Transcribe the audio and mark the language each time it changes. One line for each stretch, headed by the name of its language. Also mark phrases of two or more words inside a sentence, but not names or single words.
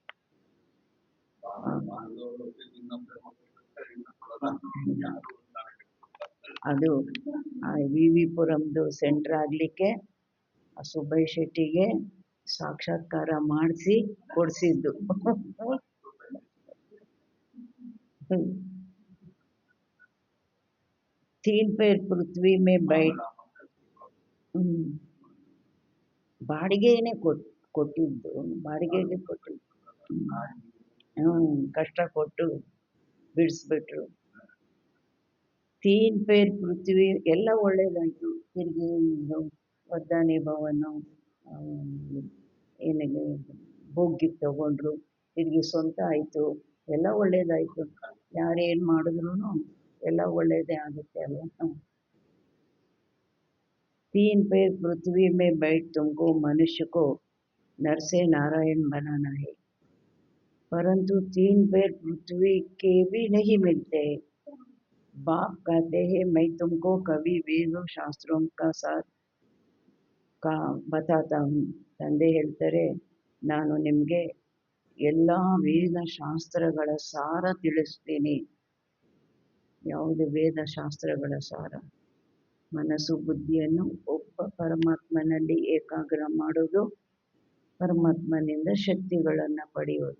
Kannada: ಅದು ವಿ ವಿ ಪುರಂದು ಸೆಂಟ್ರ್ ಆಗಲಿಕ್ಕೆ ಸುಬ್ಬಯ್ಯ ಶೆಟ್ಟಿಗೆ ಸಾಕ್ಷಾತ್ಕಾರ ಮಾಡಿಸಿ ಕೊಡಿಸಿದ್ದು.
Hindi: तीन पैर पृथ्वी में बैठ,
Kannada: ಬಾಡಿಗೆನೇ ಕೊಟ್ಟಿದ್ದು, ಬಾಡಿಗೆಗೆ ಕೊಟ್ಟಿದ್ದು. ಕಷ್ಟ ಕೊಟ್ಟು ಬಿಡಿಸ್ಬಿಟ್ರು.
Hindi: तीन पैर पृथ्वी
Kannada: ಎಲ್ಲ ಒಳ್ಳೇದಾಯಿತು. ತಿರುಗಿ ವದ್ದಾನಿ ಭವನ ಏನಿದೆ ಭೋಗ್ಯಕ್ಕೆ ತಗೊಂಡ್ರು, ತಿರುಗಿ ಸ್ವಂತ ಆಯಿತು, ಎಲ್ಲ ಒಳ್ಳೇದಾಯಿತು. ಯಾರೇನು ಮಾಡಿದ್ರು ಎಲ್ಲ ಒಳ್ಳೇದೇ ಆಗುತ್ತೆ ಅಲ್ವಾ.
Hindi: तीन पैर पृथ्वी में बैठ तुमको मनुष्य को नर से नारायण बनाना है, परंतु तीन पैर पृथ्वी के भी नहीं मिलते. बाप कहते हैं मैं तुमको कवि वेदों शास्त्रों का साथ का बताता हूँ.
Kannada: ತಂದೆ ಹೇಳ್ತಾರೆ, ನಾನು ನಿಮಗೆ ಎಲ್ಲ ವೇದಶಾಸ್ತ್ರಗಳ ಸಾರ ತಿಳಿಸ್ತೀನಿ. ಯಾವುದು ವೇದಶಾಸ್ತ್ರಗಳ ಸಾರ? ಮನಸ್ಸು ಬುದ್ಧಿಯನ್ನು ಒಬ್ಬ ಪರಮಾತ್ಮನಲ್ಲಿ ಏಕಾಗ್ರ ಮಾಡೋದು, ಪರಮಾತ್ಮನಿಂದ ಶಕ್ತಿಗಳನ್ನು ಪಡೆಯೋದು.